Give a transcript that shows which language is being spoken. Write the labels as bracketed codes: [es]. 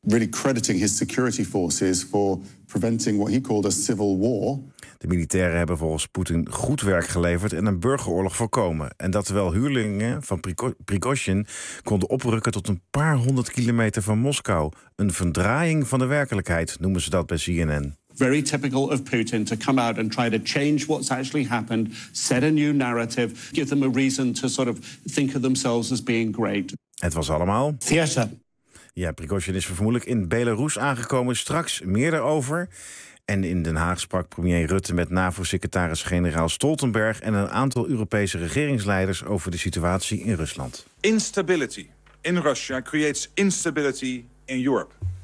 [en] Really crediting his security forces for preventing what he called a civil war. [nl] De militairen hebben volgens Poetin goed werk geleverd en een burgeroorlog voorkomen. En dat terwijl huurlingen van Prigozhin konden oprukken tot een paar honderd kilometer van Moskou. Een verdraaiing van de werkelijkheid, noemen ze dat bij CNN. [en] Very typical of Putin to come out and try to change what's actually happened, set a new narrative, give them a reason to sort of think of themselves as being great. [nl] Het was allemaal theater. Ja, Prigozhin is vermoedelijk in Belarus aangekomen. Straks meer daarover. En in Den Haag sprak premier Rutte met NAVO-secretaris-generaal Stoltenberg en een aantal Europese regeringsleiders over de situatie in Rusland. [en] Instability in Russia creates instability in Europe.